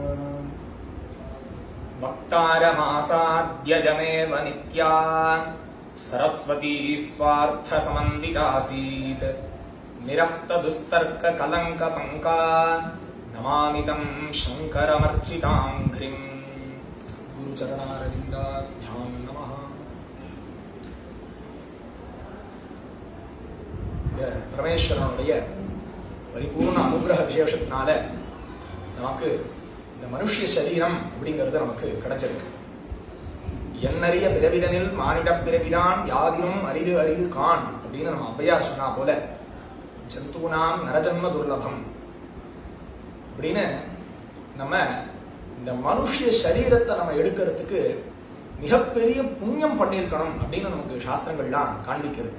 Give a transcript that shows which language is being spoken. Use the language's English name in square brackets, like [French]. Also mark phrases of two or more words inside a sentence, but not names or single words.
[Sanskrit] वक्तारमासाद्यजमेव नित्या सरस्वती स्वार्थसमन्वितासीत् निरस्तदुस्तर्ककलङ्कपङ्का नमामि तं शङ्करमर्चिताङ्घ्रिम्। गुरुचरणारविन्दाभ्यां नमः। [Tamil] பரமேஸ்வரனுடைய பரிபூர்ண அனுகிரக விசேஷத்தினால நமக்கு இந்த மனுஷ்ய சரீரம் அப்படிங்கிறது நமக்கு கிடைச்சிருக்கு. எண்ணறிய பிறவிதனில் மானிட பிறவிதான் யாதினும் அரிது அரிது கான் அப்படின்னு நம்ம அப்பையார் சொன்னா போல [Sanskrit] जन्तूनां नरजन्म दुर्लभम् [Tamil] அப்படின்னு நம்ம இந்த மனுஷ்ய சரீரத்தை நம்ம எடுக்கிறதுக்கு மிகப்பெரிய புண்ணியம் பண்ணியிருக்கணும் அப்படின்னு நமக்கு சாஸ்திரங்கள்லாம் காண்பிக்கிறது.